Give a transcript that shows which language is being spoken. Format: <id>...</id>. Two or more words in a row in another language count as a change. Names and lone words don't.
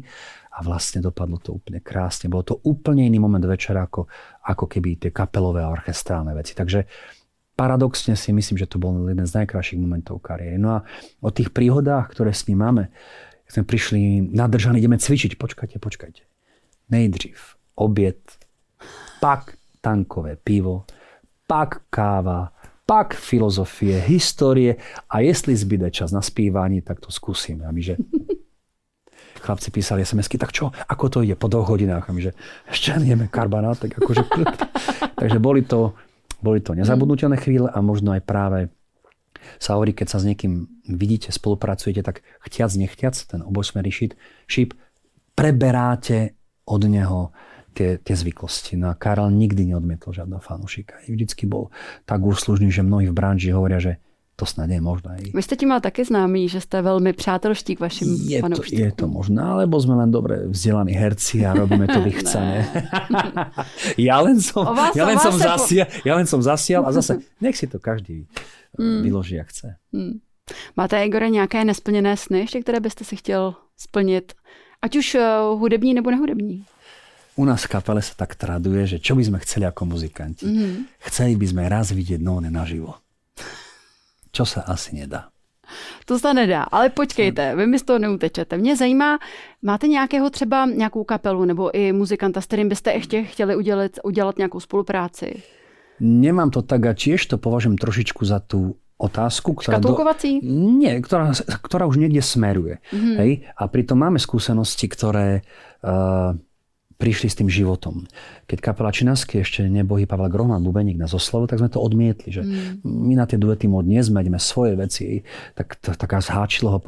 <sk>A vlastne dopadlo to úplne krásne. Bolo to úplne iný moment večera, ako keby tie kapelové a orchestrálne veci. Takže paradoxne si myslím, že to bol jeden z najkrajších momentov kariéry. No a o tých príhodách, ktoré s ním máme, keď sme prišli nadržaní, ideme cvičiť. Počkajte.</sk> <cs>Nejdřív oběd, pak tankové pivo, pak káva, pak filozofie, histórie a jestli zbyde čas na zpívání, tak to skúsim.</cs> <sk>A my, že chlapci písali SMS-ky, tak čo, ako to ide po 2 hodinách? A my, že ešte nejeme karbonát, tak akože Takže boli to nezabudnutelné chvíle a možno aj práve sa hovorí, keď sa s niekým vidíte, spolupracujete, tak chtiac, nechtiac, ten obojsmerný šíp, preberáte od neho tie zvyklosti. No a Karel nikdy neodmietol žiadneho fanúšika. Vždycky bol tak úslužný, že mnohí v branži hovoria, že to snad je možné.</sk> <cs>Vy jste tím ale taky známý, že jste velmi přátelští k vašim fanouštíkům.</cs> <sk>Je to možné, alebo sme len dobre vzdelaní herci a robíme to vychcané. Ja len som zasial a zase nech si to každý vyloží, jak chce.</sk> <cs>Máte, Igore, nějaké nesplněné sny, ještě které byste si chtěl splnit? Ať už hudební nebo nehudební?</cs> <sk>U nás v kapele sa tak traduje, že čo by sme chceli ako muzikanti. Chceli by sme raz vidieť Nóne naživo. Čo sa asi nedá.</sk> <cs>To se nedá, ale počkejte, vy mi z toho neutečete. Mě zajímá, máte nějakou kapelu nebo i muzikanta, s kterým byste ještě chtěli udělat nějakou spolupráci?</cs> <sk>Nemám to tak a tiež to považujem trošičku za tú otázku,</sk> <cs>škatulkovací?</cs> <sk>Nie, ktorá už niekde smeruje. Hej? A pritom máme skúsenosti, ktoré prišli s tým životom. Keď kapela Činasky, ešte nebohý Pavel Grohman, bubeník nás oslovil, tak sme to odmietli, že my na tie duety mód nie sme, ideme svoje veci, tak taká zháčilo ho.</sk>